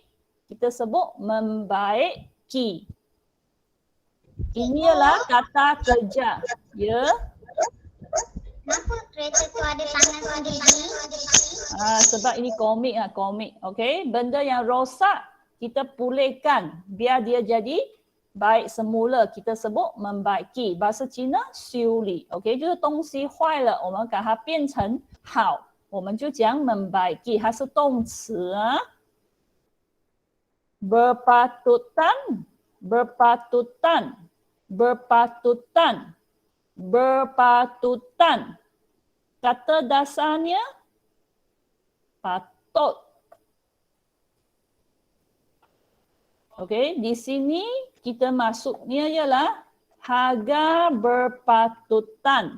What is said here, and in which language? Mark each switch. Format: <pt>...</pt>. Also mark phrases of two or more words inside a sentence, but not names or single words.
<ms>Kita sebut membaiki. Ini adalah kata kerja. Ya. Kenapa kereta tu ada tangan sendiri? Sebab ini komik komik. Okey, benda yang rosak kita pulihkan biar dia jadi baik semula. Kita sebut membaiki. Bahasa Cina 修理.</ms> <zh>Okey, 就是东西坏了，我们把它变成好，我们就讲membaiki，它是动词啊。</zh> <ms>Berpatutan, berpatutan, berpatutan, berpatutan. Kata dasarnya patut. Okey, di sini kita masuknya ialah harga berpatutan.</ms>